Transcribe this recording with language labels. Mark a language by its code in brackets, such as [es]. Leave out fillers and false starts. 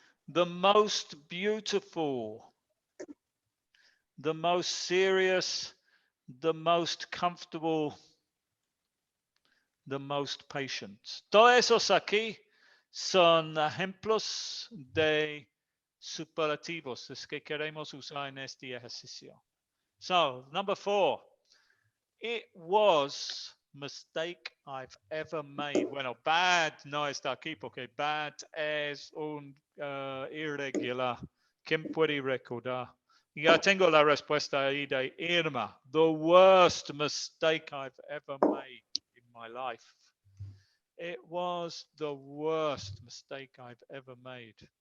[en] The most beautiful, the most serious, the most comfortable, the most patient. [es] Todos esos aquí son ejemplos de superlativos, es que queremos usar en este ejercicio. [en] So, number 4, it was mistake I've ever made. [es] Bueno, bad no está aquí porque bad es un irregular. ¿Quién puede recordar? Ya tengo la respuesta ahí de Irma. [en] The worst mistake I've ever made in my life. It was the worst mistake I've ever made.